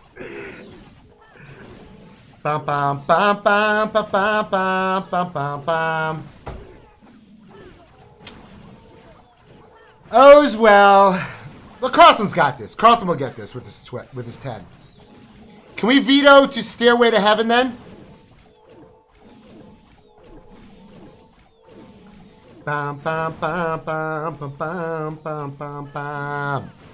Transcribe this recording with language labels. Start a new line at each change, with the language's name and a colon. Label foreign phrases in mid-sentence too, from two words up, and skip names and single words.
English: Bam bam bam bam bam bam bam bam bam bam. Oh's well. Well, Carlton's got this. Carlton will get this with his 10. Can we veto to Stairway to Heaven then? Bam bam bam bam bam bam bam bam bam.